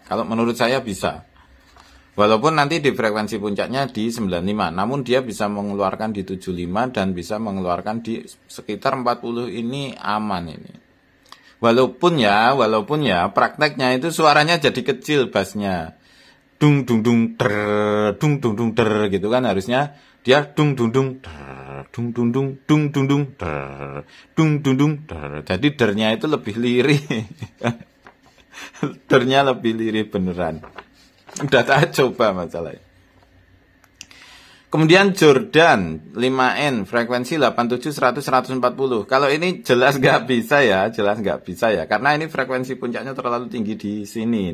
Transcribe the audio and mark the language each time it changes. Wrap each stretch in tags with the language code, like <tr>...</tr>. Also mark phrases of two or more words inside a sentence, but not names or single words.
<id>Kalau menurut saya bisa. Walaupun nanti di frekuensi puncaknya di 95, namun dia bisa mengeluarkan di 75 dan bisa mengeluarkan di sekitar 40 ini aman ini. Walaupun ya prakteknya itu suaranya jadi kecil bassnya. Dung dung dung der, dung dung dung der gitu kan, harusnya dia dung dung dung der, dung dung dung dung dung dung der, dung dung dung der. Jadi dernya itu lebih lirih. Dernya lebih lirih beneran. Udah tak coba masalahnya. Kemudian Jordan 5N frekuensi 87 100 140. Kalau ini jelas nggak bisa ya, karena ini frekuensi puncaknya terlalu tinggi di sini.</id>